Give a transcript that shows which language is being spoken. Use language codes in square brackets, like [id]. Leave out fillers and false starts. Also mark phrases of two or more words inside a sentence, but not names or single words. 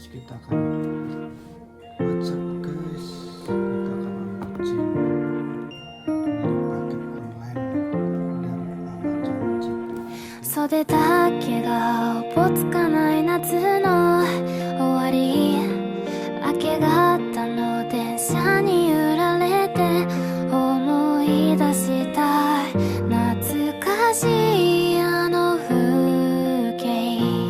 [id] Katakan WhatsApp guys, kita akan unboxing dari paket online dari Amazon City. [ja] 袖だけがおぼつかない夏の終わり、明け方の電車に揺られて思い出した懐かしいあの風景、